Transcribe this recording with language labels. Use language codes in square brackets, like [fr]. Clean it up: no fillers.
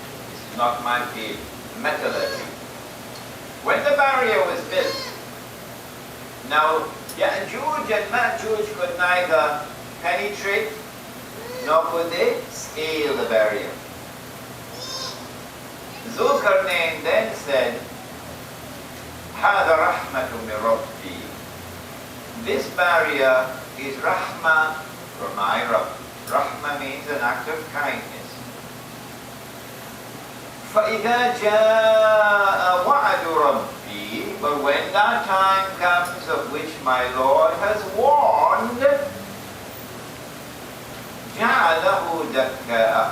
[en] This is not my field, metallurgy. When the barrier was built, now Ya'juj and Ma'juj could neither penetrate nor could they scale the barrier. Zulkarnain then said, [ar] هذا رحمة من ربي. [en] This barrier is rahmah from my Rabb. Rahmah means an act of kindness. [ar] فَإِذَا جَاءَ وَعْدُ رَبِّي. [en] But when that time comes of which my Lord has warned, [ar] جَعَلَهُ دَكَّاءَ.